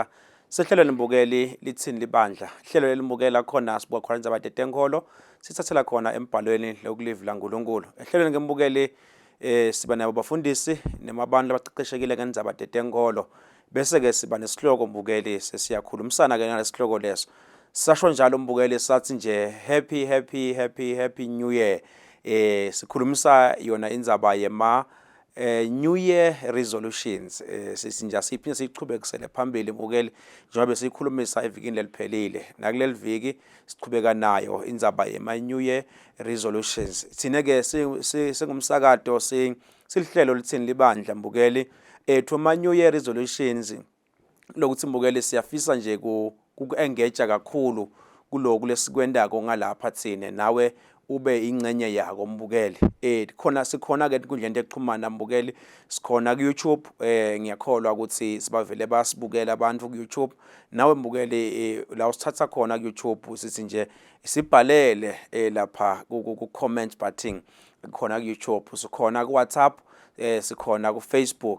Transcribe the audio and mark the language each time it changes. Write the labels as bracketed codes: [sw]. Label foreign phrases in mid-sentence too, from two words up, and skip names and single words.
[ss] Sehlelo lembukeli Litsini Libandla. Hlelo lelimbukela khona sibuka khona indzaba tetenkolo. Sithathela khona embhalweni lokulivla uNkulunkulu. Ehlelo ngembukeli siba nabo bafundisi nemabantu abaqeqeshekile ngendzaba tetenkolo. Bese ke siba nesihloko mbukeli sesiyakhulumisana ke nalesihloko leso. Sasho njalo mbukeli sathi nje [en] happy new year. [ss] Sikhulumisa yona indzaba yema [en] New Year resolutions. [ss] Sisinja siphinde sichubekisele phambili mbukeli njengoba sikhulumisa evikini leliphelile. Nakuleli viki sichubeka nayo indzaba yema [en] New Year resolutions. [ss] Thine ke singumsakato silihlelo Litsini Libandla mbukeli thoma [en] New Year resolutions [ss] lokuthi mbukeli siyafisa nje ku-engage kakhulu kuloko lesikwendako ngalapha thine nawe ube ingcenye yako mbukeli. Sikhona ke inkundleni yokuxhumana mbukeli, sikhona ku YouTube. Ngiyakholwa ukuthi sibavele basibukela abantu ku YouTube. Nawe mbukeli la usithatha khona ku YouTube sithi nje sibhalele lapha ku [en] comment button [ss] khona ku YouTube, sikhona ku WhatsApp, sikhona ku Facebook.